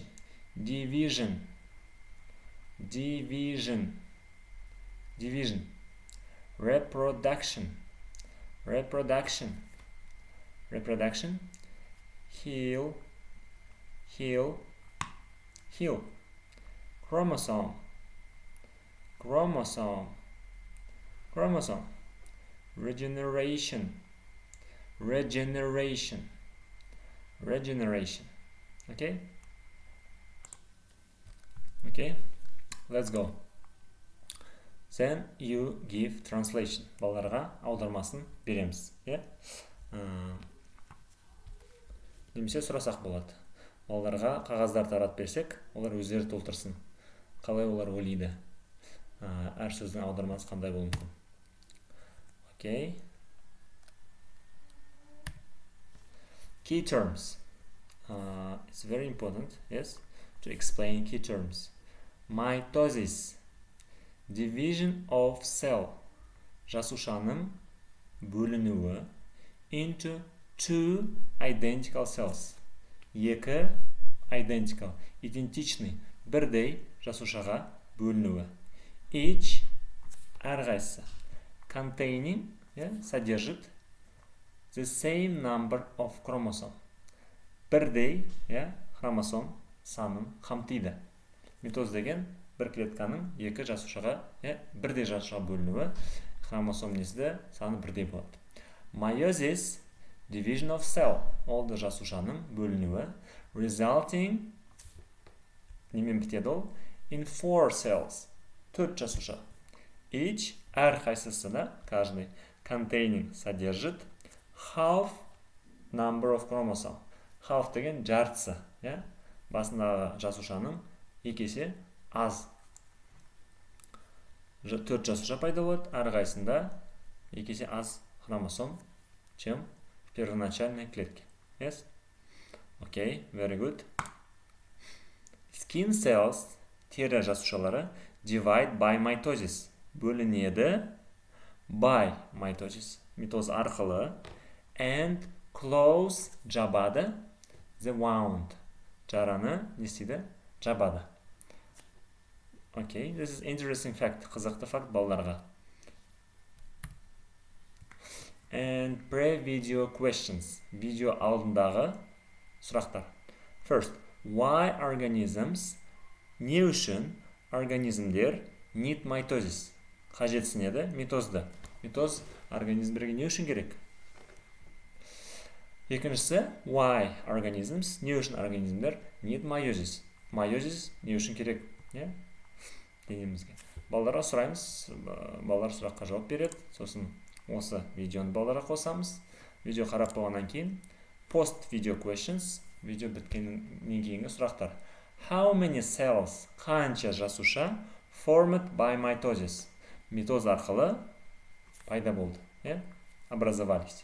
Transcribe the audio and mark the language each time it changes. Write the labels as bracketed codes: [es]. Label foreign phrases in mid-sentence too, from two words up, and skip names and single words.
[en] division, division, division, reproduction, reproduction, reproduction, heal, heal, heal, chromosome, chromosome, chromosome, regeneration, regeneration. Okay, let's go. Then you give translation. [kk] Балаларға аудармасын береміз, немесе сұрасақ болады. Балаларға қағаздар таратып берсек, олар өздері толтырсын. Қалай олар ойлайды? Әр сөздің аудармасы қандай болуы мүмкін? [en] Okay. Key terms. It's very important, yes, to explain key terms. Mitosis, division of cell, [kk] жасушаның бөлінуі, [en] into two identical cells. [kk] Екі identical, идентичный, бірдей жасушаға бөлінуі. [en] Each, әрқайсысы, containing, содержит the same number of chromosome. [kk] Бірдей, хромосом санын қамтиды. Митоз деген бір клетканың екі жасушаға, бірдей жасушаға бөлінуі, хромосом несі саны бірдей болады. [en] Meiosis, division of cell, [kk] ол да жасушаның бөлінуі, resulting, немен бітеді ол, [en] in 4 cells, 4 жасуша. Each, [kk] әрқайсысына, каждый, [en] containing, содержит, half number of chromosome. [kk] Half деген жартысы, басындағы жасушаның екі есе аз. 4 жасуша пайда болады, әрқайсында екі есе аз хромосом, [ru] чем в первоначальной клетке. [en] Yes? Okay, very good. Skin cells, [kk] тері жасушалары, [en] divide by mitosis, бөлінеді by mitosis, [kk] митоз арқылы, [en] and close, жабады, the wound, [kk] жараны не істейді? Жабады. [en] Okay, this is interesting fact, [kk] қызықты факт балаларға. [en] And pre-video questions, [kk] видео алдындағы сұрақтар. [en] First, why organisms, [kk] не үшін организмдер [en] need mitosis, [kk] қажетсінеді митозды. Митоз организмдерге не үшін керек? Екіншісі, [en] why organisms, [kk] не үшін организмдер [en] need meiosis. [kk] Meiosis не үшін керек? Денемізге. Балаларға сұраймыз, балалар сұраққа жауап береді. Сосын осы видеоны балаларға қосамыз. Видео қарап болғаннан кейін [en] post video questions, [kk] видео біткеннен кейінгі сұрақтар. [en] How many cells, [kk] қанша жасуша [en] formed by mitosis, [kk] митоз арқылы пайда болды, образовались.